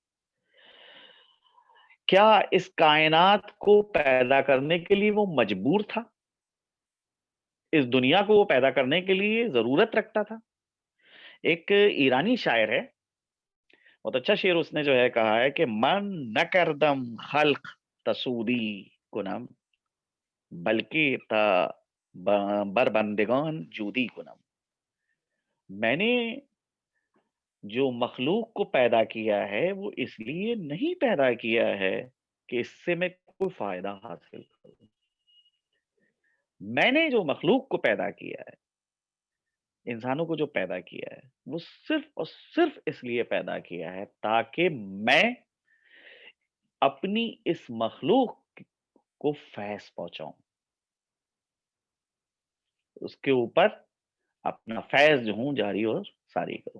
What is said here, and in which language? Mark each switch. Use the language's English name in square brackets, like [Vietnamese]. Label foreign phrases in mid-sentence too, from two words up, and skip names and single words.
[Urdu] کیا اس کائنات کو پیدا کرنے کے لیے وہ مجبور تھا؟ اس دنیا کو وہ پیدا کرنے کے لیے ضرورت رکھتا تھا؟ ایک ایرانی شاعر ہے، بہت اچھا شعر اس نے جو ہے کہا ہے کہ [Persian] من نکردم خلق تسودی کنم بلکہ تا بربندگان جودی کنم. [Urdu] میں نے جو مخلوق کو پیدا کیا ہے وہ اس لیے نہیں پیدا کیا ہے کہ اس سے میں کوئی فائدہ حاصل کروں. میں نے جو مخلوق کو پیدا کیا ہے، انسانوں کو جو پیدا کیا ہے، وہ صرف اور صرف اس لیے پیدا کیا ہے تاکہ میں اپنی اس مخلوق کو فیض پہنچاؤں، اس کے اوپر اپنا فیض جو ہوں جاری اور ساری کروں.